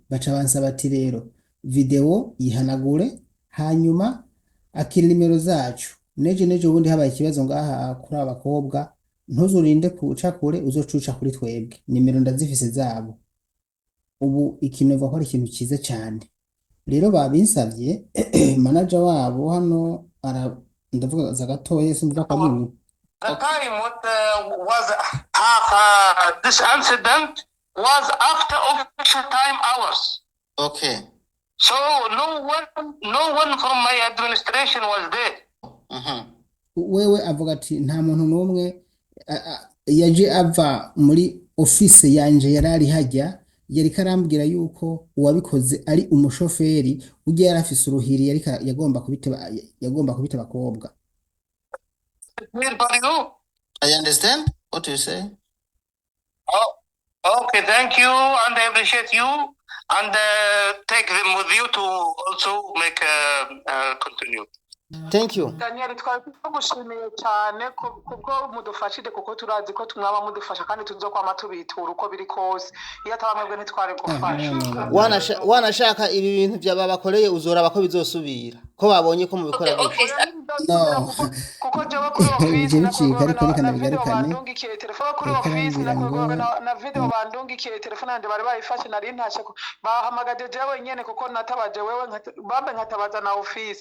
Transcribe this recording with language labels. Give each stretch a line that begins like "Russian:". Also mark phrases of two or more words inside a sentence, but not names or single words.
Rundi: Baca bansaba ati rero video yihanagure, hanyuma akira nimero zacu, nejo ubundi habaye ikibazo ngaha kuri abakobwa ntuzurinde kuca kure, uzocuca kuri twebwe, nimero ndazifise zabo. Ubu ikinova ko ari ikintu cyiza cyane. Rero babinsavye manager wabo hano ndavuga za gatoya simvuga kanini.
English: The time was this incident was after official time hours. Okay. So no one from my administration was there.
Rundi: Wewe avuga ati nta muntu n'umwe yaje ava muri office yanje yarari hajya, yari karambwira yuko uwabikoze ari umushoferi ujye yarafise uruhiri yari yagomba kubita abakobwa.
English: I understand what you say. Oh, okay, thank you, and I appreciate you, and take them with you to also make continue. Thank you. Daniel,
Rundi: twagushimiye cyane kubwo mudufashije, kuko turazi ko tumwaba mudufasha kandi tuzokwama tubitura uko biri kose. Iyo atabamwebwe ntitware gufasha. Wanashaka ibi bintu byababakoreye uzora bako bizosubira ko babonye ko mubikora no, kuko jewe kuri office na video bandungikiye telefone kuri office na video bandungikiye telefone yanje bari bayifashe, nari ntashe bahamagaje jewe nyene kuko natabaje wewe bambe nkatabaza na office.